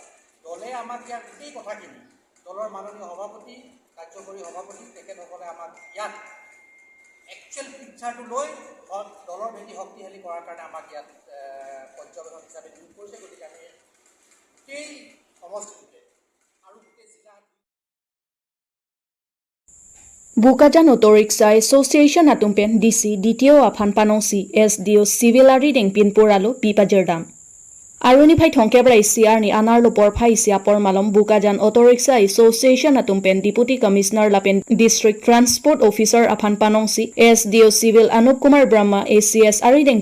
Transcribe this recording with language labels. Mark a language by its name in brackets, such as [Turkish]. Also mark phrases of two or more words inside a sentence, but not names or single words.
[Assamese] দলে আমাক ইয়াত গোটেই কথাখিনি দলৰ মাননীয় সভাপতি, কাৰ্যকৰী সভাপতি তেখেতসকলে আমাক ইয়াত [English] actual picture-to [Assamese] লৈ দলৰ ভেটি শক্তিশালী কৰাৰ কাৰণে আমাক ইয়াত পৰ্যবেক্ষক হিচাপে নিয়োগ কৰিছে। গতিকে আমি গোটেই সমষ্টিটোতে আৰু গোটেই জিলা [Karbi] Bukajan Auto Rickshaw Association Atumpen DC DTO Afan Panongsi SDO Civil Ari Deng Pinpuralo Pipajerdam Aruni Phai Thongkebra ICR ni Anarlo Porphai Siapor Malom Bukajan Auto Rickshaw Association Atumpen [English] Deputy Commissioner [Karbi] Lapen [English] District Transport Officer [Karbi] Afan Panongsi SDO Civil Anup Kumar Brahma ACS Ari Deng